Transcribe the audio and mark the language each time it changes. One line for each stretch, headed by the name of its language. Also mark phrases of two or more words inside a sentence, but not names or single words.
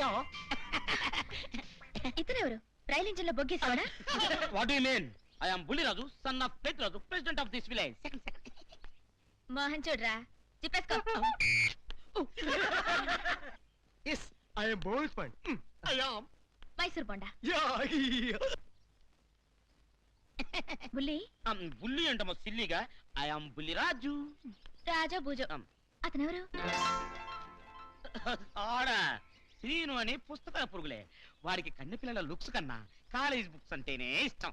Telugu: ఇతనెవరు రైలు ఇంజిన్ లో బొగ్గేసాడా?
English: What do you mean? I am బుల్లిరాజు, son of పెద్దిరాజు, president of this village. మోహన్ చూడరా, చెప్పేసుకో. Yes, I am Bowlsman. I am.
Telugu: మైసూర్ బొండా. Yeah. బుల్లి. బుల్లి అంటమ్మా సిల్లిగా.
English: ఐ యామ్ బుల్లిరాజు.
Telugu: రాజా భూజో. అతనెవరు? ఆడా శ్రీను అని పుస్తకాల పురుగులే. వాడికి కన్నెపిల్లల లుక్స్ కన్నా
English: college books
Telugu: అంటేనే ఇష్టం.